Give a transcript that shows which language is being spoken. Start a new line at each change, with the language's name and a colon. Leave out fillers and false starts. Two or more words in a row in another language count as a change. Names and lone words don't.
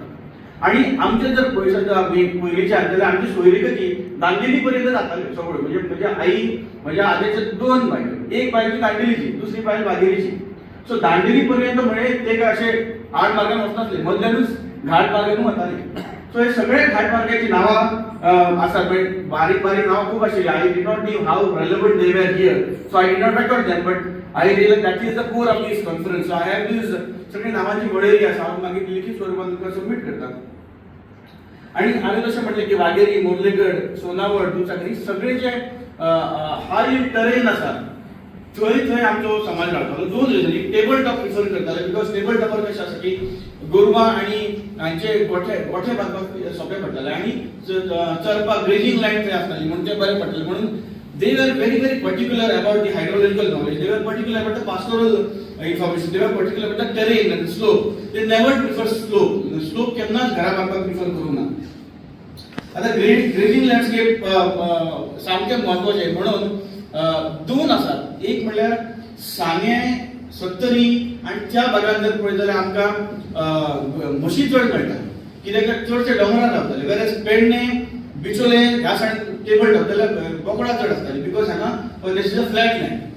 Konkani: आणि आमचे जर पयस पयलींचे जाल्यार आमची सोयरीगती दांडेली पर्यंत जाताली सगळ्यो म्हणजे आई म्हज्या आजयेचे 2 बायलो, एक बायल दांडेलीची दुसरी बायल बागेरीची. सो दांडेली पर्यंत म्हणजे ते काय असे 8 मार्गान वचनासले मदल्यानूच घाट मार्गान वताले. सो हे सगळे घाट मार्गाची नावां आसात म्हणजे बारीक बारीक नावां खूब आशिल्ली.
English: I did not knew how relevant they were here so I did not record them but I realize that is the core of this conference. so I have this
Konkani: सगळी नावांची वळेरी आसा हांव मागीर लिखीत स्वरुपांत तुमकां सबमीट करता. आणि हांवें जशें म्हटलें की वाघेरी मोर्लेगड सोनावळ दुचाकरी सगळे जे
English: high terrain
Konkani: आसा थंय आमचो समाज रावतालो. 2 रिजनी
English: table top prefer
Konkani: करताले
English: because table topper
Konkani: कशें आसा की गोरवां आणि हांचे गोठे बांदपाक सोंपें पडटालें आणि चरपाक
English: grazing land
Konkani: थंय आसताली म्हणून तें बरें पडटलें म्हणून
English: they were very particular about the hydrological knowledge. They were particular about the pastoral information. They were particular about the terrain and the slope. They never prefer slope. The slope
Konkani: केन्नाच घरा बांदपाक प्रिफर करूं ना. आता
English: grazing landscape
Konkani: सामकें महत्वाचें म्हणून 2 आसात. एक म्हणल्यार सांगे 70 आणि त्या भागांत जर पळयत जाल्यार आमकां म्हशी चड मेळटा कित्याक चडशे डोंगरार रावताले वेरएज पेडणे बिचोले ह्या सायडीन
English: table top
Konkani: जाल्यार बोकडा चड आसताली बिकॉज हांगा
English: this is a flat land.